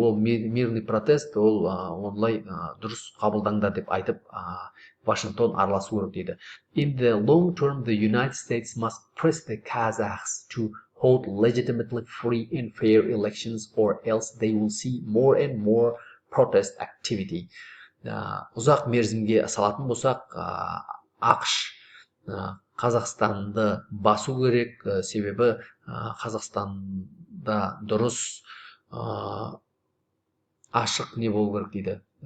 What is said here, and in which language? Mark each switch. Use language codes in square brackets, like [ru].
[kk] Ол [ru] мирный протест, [kk] ол онлай дұрыс қабылдаңдар деп айтып, Вашингтон араласу керек дейді. [en] In the long term, the United States must press the Kazakhs to hold legitimately free and fair elections, or else they will see more and more protest activity. [kk] Ұзақ мерзімге салатын болсақ, ақш Қазақстанды басу керек, себебі Қазақстанда дұрыс ашық не болу керек дейді.